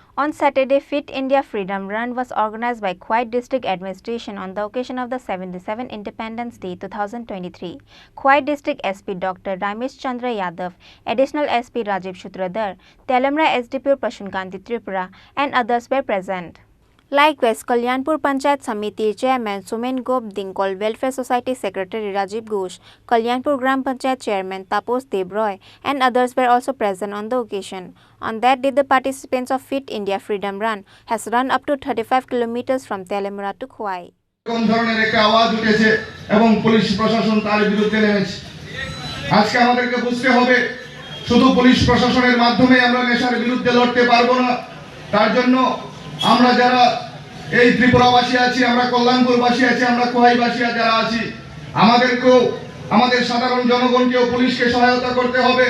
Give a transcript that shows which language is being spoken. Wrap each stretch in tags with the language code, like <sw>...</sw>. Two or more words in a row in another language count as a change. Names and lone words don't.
<en>On Saturday, Fit India Freedom Run was organized by Khowai District Administration on the occasion of the 77th Independence Day 2023. Khowai District SP Dr. Ramesh Chandra Yadav, Additional SP Rajiv Shutradhar, Telamra SDPO Prashunkanti Tripura and others were present. Likewise, Kalyanpur Panchayat Samiti Chairman Sumen Gop Dinkol, Welfare Society Secretary Rajiv Ghosh, Kalyanpur Gram Panchayat Chairman Tapos Debroy and others were also present on the occasion. On that day, the participants of Fit India Freedom Run has run up to 35 kilometers from Telamra to Khowai.</en> <bn>ধরনের একটা আওয়াজ উঠেছে এবং পুলিশ প্রশাসন তার বিরুদ্ধে নেমেছে। আজকে আমাদেরকে বুঝতে হবে শুধু পুলিশ প্রশাসনের মাধ্যমে আমরা নেশার বিরুদ্ধে লড়তে পারবো না। তার জন্য আমরা যারা এই ত্রিপুরাবাসী আছি, আমরা কল্যাণপুরবাসী আছি, আমরা খোয়াইবাসী যারা আছি, আমাদেরকেও আমাদের সাধারণ জনগণকেও পুলিশকে সহায়তা করতে হবে।</bn>